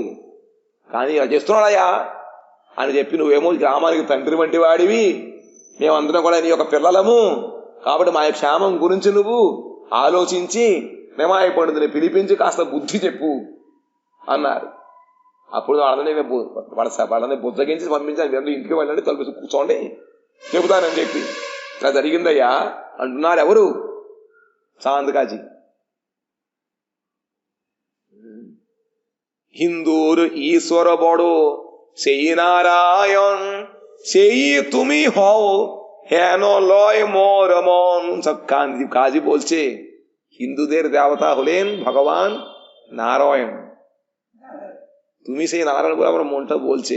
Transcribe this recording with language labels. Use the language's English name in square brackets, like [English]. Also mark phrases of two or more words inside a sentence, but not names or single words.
[Telugu] కానీ ఇలా చేస్తున్నాడయ్యా అని చెప్పి, నువ్వేమో గ్రామానికి తండ్రి వంటి వాడివి, మేమందరం కూడా నీ యొక్క పిల్లలము, కాబట్టి మా క్షేమం గురించి నువ్వు ఆలోచించి నిమాయ పండితుని పిలిపించి కాస్త బుద్ధి చెప్పు అన్నారు. అప్పుడు వాళ్ళని బుద్ధగించి పంపించాను, మీరు ఇంటికి వెళ్ళండి, తలుపు కూర్చోండి, చెబుతానని చెప్పి. ఇలా జరిగిందయ్యా అంటున్నారు ఎవరు? చాందకాజీ. [Bangla] হিন্দুর ঈশ্বর বড় সেই নারায়ণ, সেই তুমি হও হেন লয় মোর মন। কাজী বলছে হিন্দুদের দেবতা হলেন ভগবান নারায়ণ, তুমি সেই নারায়ণ বলে আমার মনটা বলছে।